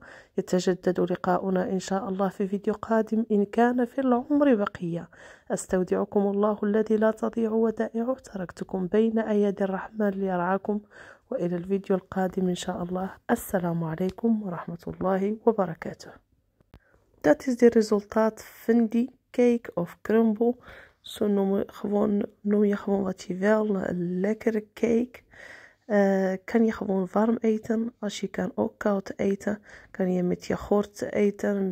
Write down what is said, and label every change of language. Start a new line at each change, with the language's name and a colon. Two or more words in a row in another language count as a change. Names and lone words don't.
Arabic: يتجدد لقاؤنا إن شاء الله في فيديو قادم إن كان في العمر بقية. أستودعكم الله الذي لا تضيع ودائعه. تركتكم بين أيدي الرحمن ليرعاكم، وإلى الفيديو القادم إن شاء الله. السلام عليكم ورحمة الله وبركاته.
Dutch: Dat is de resultaat van die cake of crumble. Zo noem je gewoon wat je wil. Een lekkere cake. Kan je gewoon warm eten. Als je kan ook koud eten. Kan je met yoghurt eten.